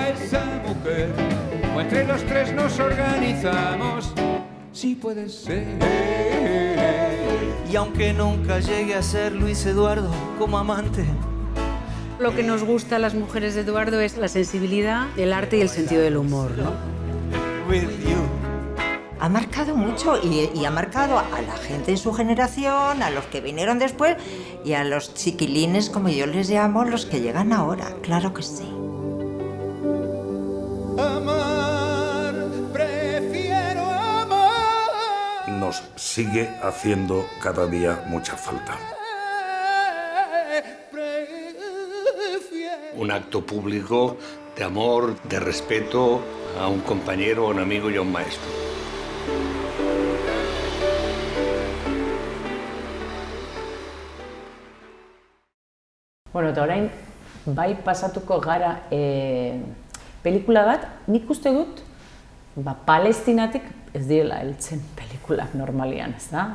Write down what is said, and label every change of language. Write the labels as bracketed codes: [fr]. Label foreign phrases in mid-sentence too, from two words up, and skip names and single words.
[es] O entre los tres nos organizamos, si puede ser. Y aunque nunca llegue a ser Luis Eduardo como amante. Lo que nos gusta a las mujeres de Eduardo es la sensibilidad, el arte y el sentido del humor, ¿no? [en] With you. [es] Ha marcado mucho y ha marcado a la gente de su generación, a los que vinieron después y a los chiquilines, como yo les llamo, los que llegan ahora, claro que sí. Amar, prefiero amar. Nos sigue haciendo cada día mucha falta. Un acto público de amor, de respeto a un compañero, a un amigo y a un maestro. [eu] Bueno, eta orain, bai pasatuko gara pelikula bat, nik uste dut, Palestinatik ez direla heltzen pelikulak normalian, ez da?